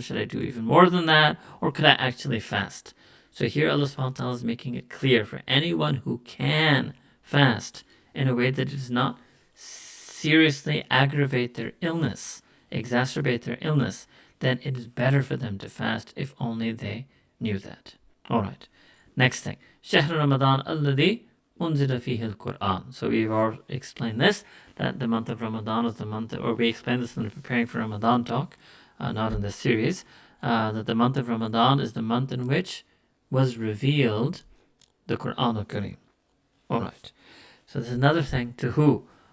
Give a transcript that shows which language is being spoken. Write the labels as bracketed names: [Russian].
[English] Should I do even more than that, or could I actually fast? So here Allah subhanahu wa ta'ala is making it clear for anyone who can fast in a way that does not seriously aggravate their illness, exacerbate their illness, then it is better for them to fast if only they knew that. All right. Next thing. [Arabic] شهر رمضان الذي أنزل فيه القرآن. [English] So we've already explained this, that the month of Ramadan is the month, or we explained this in the Preparing for Ramadan talk, not in this series, that the month of Ramadan is the month in which was revealed the Qur'an al-Kareem. All right. So there's another thing. To who?